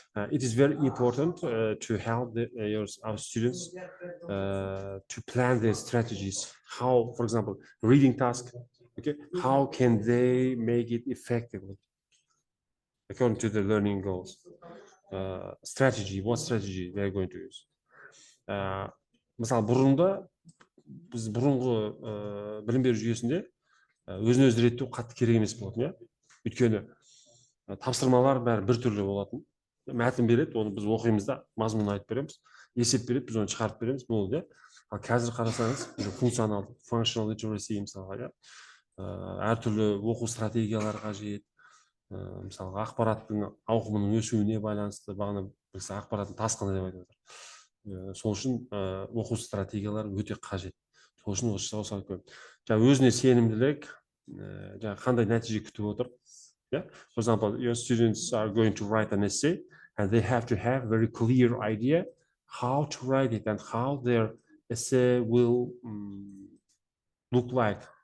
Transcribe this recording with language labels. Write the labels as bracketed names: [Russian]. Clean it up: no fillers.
[English] It is very important to help our students to plan their strategies. How, for example, reading task. Okay, how can they make it effectively according to the learning goals? Strategy. What strategy they are going to use? [Kazakh] Мысалы, біз бұрынғы білім беру жүйесінде өзін өзі реттеу қатты керек емес болатын, иә? Өйткені тапсырмалар бәрі бір түрлі болатын. Мәтін береді, оны біз оқимыз да, мазмұнын айтып береміз. Есеп береді, біз оны шығарып береміз, болды, иә? Ал қазір қарасаңыз, функционалды, functional literacy мысалға, иә? Әртүрлі оқу стратегиялары қажет. Мысалы, ақпараттың ауқымының өсуіне байланысты, бағана біз ақпараттың тасқыны деп айтып отыр. Сол үшін оқу стратегиялары өте қажет. Сол үшін осы жаңа өзіне сенімділік, жаңа қандай нәтиже күтіп отыр. [English] Yeah. For example, your students are going to write an essay and they have to have very clear idea how to write it and how their essay will look like.